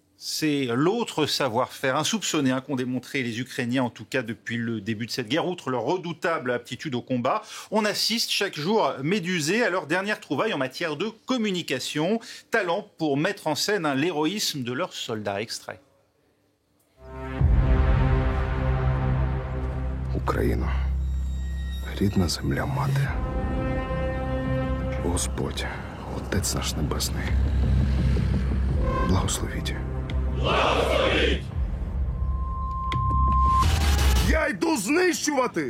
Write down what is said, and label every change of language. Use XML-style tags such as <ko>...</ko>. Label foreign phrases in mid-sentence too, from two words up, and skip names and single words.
<fr>C'est l'autre savoir-faire insoupçonné qu'ont démontré les Ukrainiens, en tout cas depuis le début de cette guerre. Outre leur redoutable aptitude au combat, on assiste chaque jour médusés à leur dernière trouvaille en matière de communication. Talent pour mettre en scène l'héroïsme de leurs soldats. Extrait.</fr> <uk>Україно, рідна земля мати, Господь, Отець наш Небесний, благословіть. Благословіть! Я йду знищувати!</uk>